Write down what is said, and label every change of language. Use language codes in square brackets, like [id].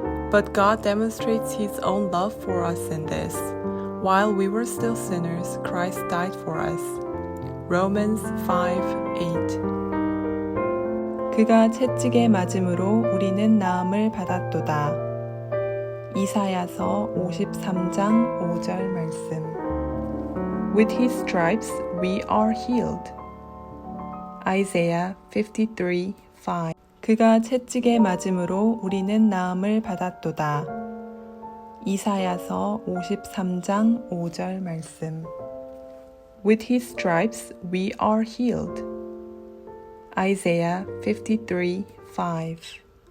[en] But God demonstrates his own love for us in this. While we were still sinners, Christ died for us. Romans 5:8. [ko] 그가 채찍에 맞음으로 우리는 나음을 받았도다. 이사야서 53장 5절 말씀. [en] With his stripes we are healed. Isaiah 53:5. [ko] 그가 채찍에 맞음으로 우리는 나음을 받았도다. 이사야서 53장 5절 말씀. [en] With his stripes we are healed. Isaiah 53:5.